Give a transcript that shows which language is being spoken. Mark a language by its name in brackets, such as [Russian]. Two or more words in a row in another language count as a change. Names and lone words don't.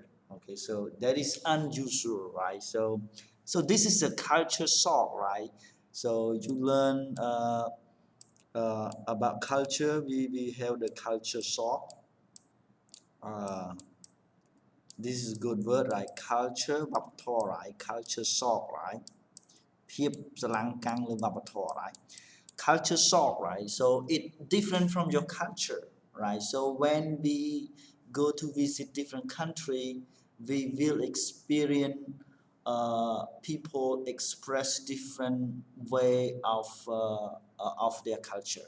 [English] Okay, so that is unusual, right? So this is a culture shock, right? So you learn about culture. We have the culture shock. Uh, this is a good word, right? Culture វប្បធម៌ right? Culture shock, right? [Khmer] ភាពស្រឡាំងកាំងលើវប្បធម៌ right? [English] Culture shock, right? So it different from your culture, right? So when we go to visit different country, we will experience people express different way of their culture.